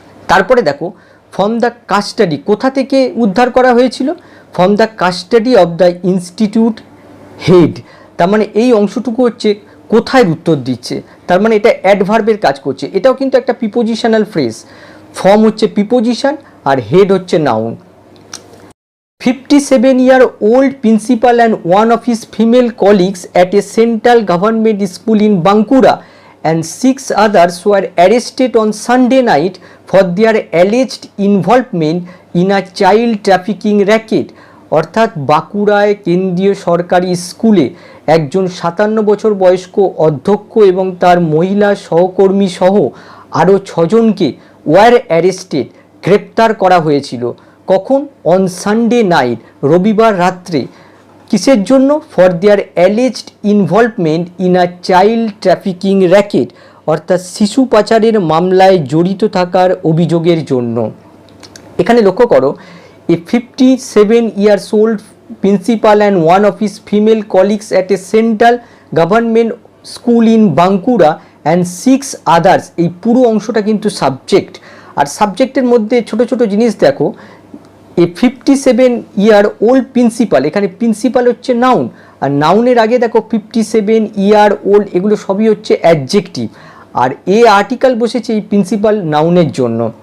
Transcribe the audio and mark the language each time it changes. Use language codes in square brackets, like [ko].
[bn] তারপরে দেখো [en] from the custody, [bn] কোথা থেকে উদ্ধার করা হয়েছিল? [en] from the custody of the institute head, [bn] তার মানে এই অংশটুকু হচ্ছে কোথায় উত্তর দিচ্ছে, তার মানে এটা অ্যাডভার্বের কাজ করছে। এটাও কিন্তু একটা প্রিপোজিশনাল ফ্রেজ। ফর্ম হচ্ছে প্রিপোজিশন আর হেড হচ্ছে noun. [en] 57-year-old principal and one of his female colleagues at a central government school in Bankura and 6 others were arrested on Sunday night for their alleged involvement in a child trafficking racket। [bn] অর্থাৎ বাঁকুড়ায় কেন্দ্রীয় সরকারি স্কুলে একজন 57 বছর বয়স্ক অধ্যক্ষ এবং তার মহিলা সহকর্মী সহ আরও 6 জনকে [en] were arrested, [bn] গ্রেপ্তার করা হয়েছিল। কখন? [en] on Sunday night, [bn] রবিবার রাত্রে। কিসের জন্য? [en] for their alleged involvement in a child trafficking racket, [bn] অর্থাৎ শিশু পাচারের মামলায় জড়িত থাকার অভিযোগের জন্য। এখানে লক্ষ্য করো, [en] a 57-year-old principal and one of his female colleagues at a central government school in Bankura and 6 others, [bn] এই পুরো অংশটা কিন্তু সাবজেক্ট। আর সাবজেক্টের মধ্যে ছোট ছোট জিনিস দেখো, এ 57-year-old প্রিন্সিপাল, এখানে প্রিন্সিপাল হচ্ছে নাউন, আর নাউনের আগে দেখো 57-year-old, এগুলো সবই হচ্ছে অ্যাডজেক্টিভ, আর এ আর্টিকেল বসেছে এই প্রিন্সিপাল নাউনের জন্য।